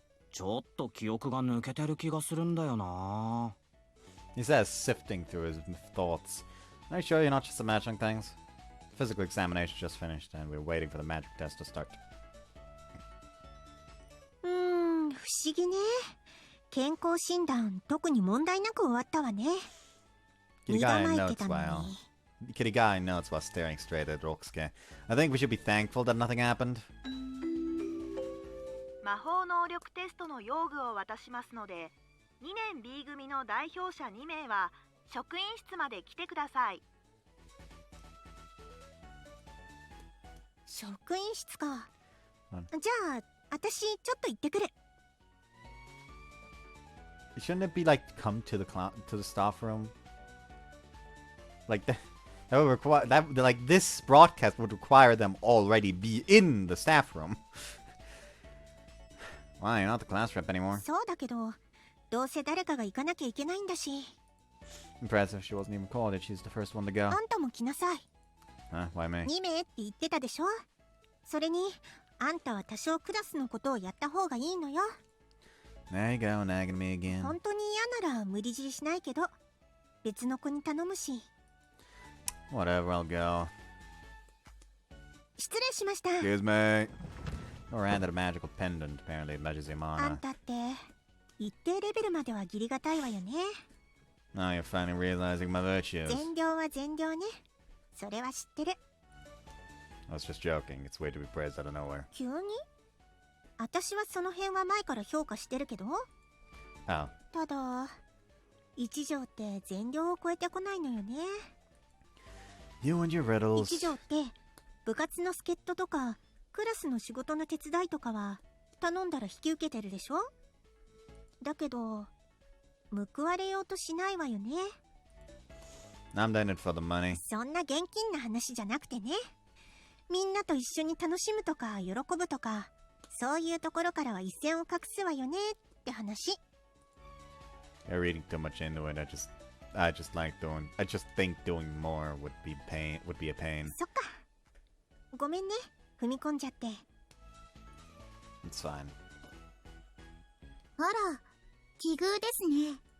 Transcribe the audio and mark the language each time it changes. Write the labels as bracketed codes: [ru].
[ja] ちょっと記憶が抜けてる気がするんだよな。 [en] He says, sifting through his thoughts. Are you sure you're not just imagining things? Physical examination just finished, and we're waiting for the magic test to start. [ja] 不思議ね。健康診断特に問題なく終わったわね。身構えてたのに。 [en] Kirigai notes while staring straight at Rokusuke. I think we should be thankful that nothing happened. [ja] 魔法能力テストの用具を渡しますので、2年 B 組の代表者2名は職員室まで来てください。職員室か。じゃあ私ちょっと行ってくる。 [en] Shouldn't it be like come to the staff room? Like that would require that like this broadcast would require them already be in the staff room. Why, you're not the class rep anymore. [ja] そうだけどどうせ誰かが行かなきゃいけないんだし。 [en] Impressive, she wasn't even called it. She's the first one to go. [ja] あんたも来なさい。 [en] Why me? [ja] 2名って言ってたでしょ。それにあんたは多少クラスのことをやった方がいいのよ。 [en] There you go, nagging me again. [ja] 本当に嫌なら無理強いしないけど別の子に頼むし。 [en] Whatever, I'll go. [ja] 失礼しました。 [en] Excuse me. Or handed a magical pendant, apparently it measures the [ja] あん [en] mana. [ja] たって一定レベルまではギリがたいわよね。 [en] Now you're finally realizing my virtues. [ja] 善良は善良ね。それは知ってる。 [en] I was just joking. It's weird to be praised out of nowhere. [ja] 急に？私はその辺は前から評価してるけど。 [en] Oh. [ja] ただ一条って善良を超えてこないのよね。 [en] You and your riddles. [ja] 一条って部活の助っ人とかクラスの仕事の手伝いとかは頼んだら引き受けてるでしょ。だけど報われようとしないわよね。 [en] I'm doing it for the money. [ja] そんな現金な話じゃなくてね。みんなと一緒に楽しむとか喜ぶとかそういうところからは一線を画すわよねって話。 [en] You're reading too much into it. I just think doing more would be a pain. [ja] そっか。ごめんね。踏み込んじゃって。 [en] It's fine. [ja] あら、奇遇ですね。